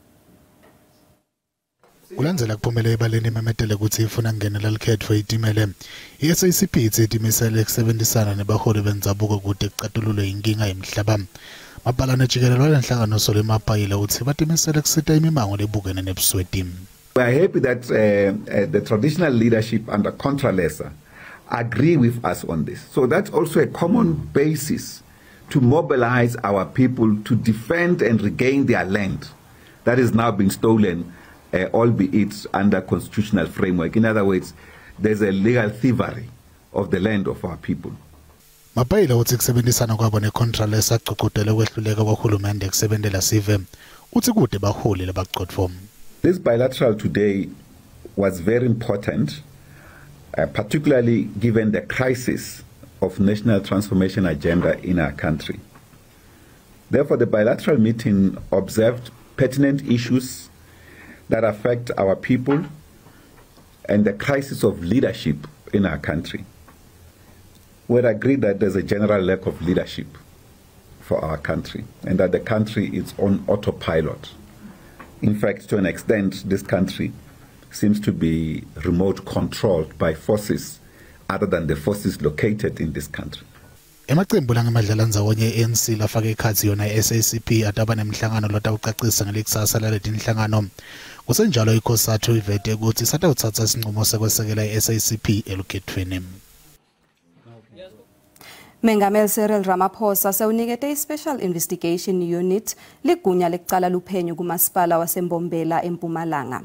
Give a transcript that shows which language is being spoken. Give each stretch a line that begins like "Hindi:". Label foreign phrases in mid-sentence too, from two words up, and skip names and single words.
Swati: Kulandzela kuphumelele ebaleni imemetele ukuthi ifuna kungenela likhetfo itimele. I-SACP ithi itimisele ukusebenzisana nebaholi bendzabuko kude kuqatululwe inkinga yemhlaba. Mabhalane jikelele walenhlangano Soli Mabhayila uthi batimisele kusita imimango lebukene nebusweti.
English: We are happy that the traditional leadership under Contralesa agree with us on this. So that's also a common basis to mobilize our people to defend and regain their land that is now being stolen, albeit under constitutional framework. In other words, there's a legal thievery of the land of our people.
Swati: Mabhayila uthi kusebenzisana kwabo neContralesa aqoqotela ukwehluleka kohulumende kusebenzela sive uthi kude baholi labaqotfo.
English: This bilateral today was very important, particularly given the crisis of national transformation agenda in our country. Therefore, the bilateral meeting observed pertinent issues that affect our people and the crisis of leadership in our country, we'd agree that there's a general lack of leadership for our country and that the country is on autopilot. In fact, to an extent, this country seems to be remote controlled by forces other than the forces located in this country.
Swati: Emaqembu langamadlala ndzawonye ANC lafaka ikhathi yona SACP ataba nemhlangano lotawucacisa ngelikusasa laleti inhlangano. Kusenjalo ikhosathu ivete ukuthi satawutsatsa isinqumo sekwesekela SACP elukhethweni. Mengameli Cyril Ramaphosa sewunikete i-Special Investigation Unit ligunya lekucala luphenyo kumasipala waseMbombela eMpumalanga.